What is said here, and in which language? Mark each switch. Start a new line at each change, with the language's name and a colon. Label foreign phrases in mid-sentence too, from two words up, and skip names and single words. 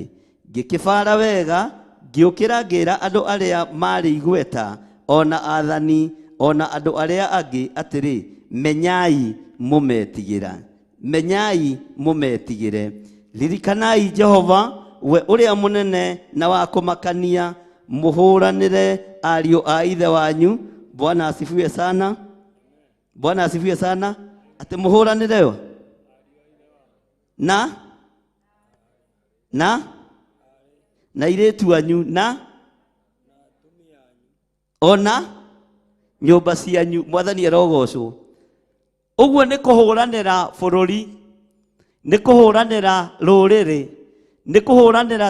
Kikuyu: Ngĩkĩbara wega ngĩũkĩra ngĩra andũ arĩa marĩ igweta ona athani ona andũ arĩa angĩ atĩrĩ, menyai mũmetigĩra, menyai mũmetigĩre. Ririkanai Jehova, we ũrĩa mũnene na wa kũmakania, mũhũranĩre ariũ a ithe wanyu.
Swahili: Bwana asifiwe sana. Bwana asifiwe sana.
Kikuyu: Ati mũhũranĩre yo na airĩtu anyu na ona nyũmba cianyu. Mwathani arogocwo. Ũguo nĩ kũhũranĩra bũrũri, nĩ kũhũranĩra rũrĩrĩ, nĩ kũhũranĩra.